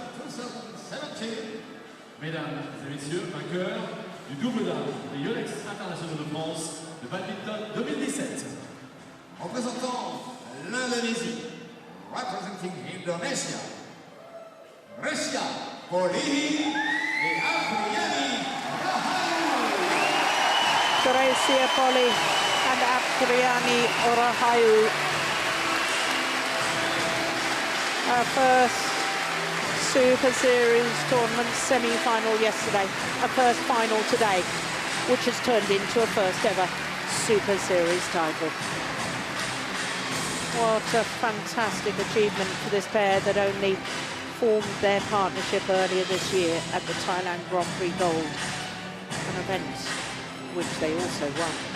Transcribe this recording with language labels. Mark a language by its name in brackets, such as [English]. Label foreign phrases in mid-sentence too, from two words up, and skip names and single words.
[French] 2017. Mesdames et messieurs, vainqueurs du double dame des Yonex internationaux de France de badminton 2017. Représentant l'Indonésie, [English] representing Indonesia, Greysia, Polii et Apriyani, Rahayu. Greysia, Polii and Apriyani Rahayu. Our first Super Series tournament semi-final yesterday, a first final today, which has turned into a first ever Super Series title. What a fantastic achievement for this pair that only formed their partnership earlier this year at the Thailand Grand Prix Gold, an event which they also won.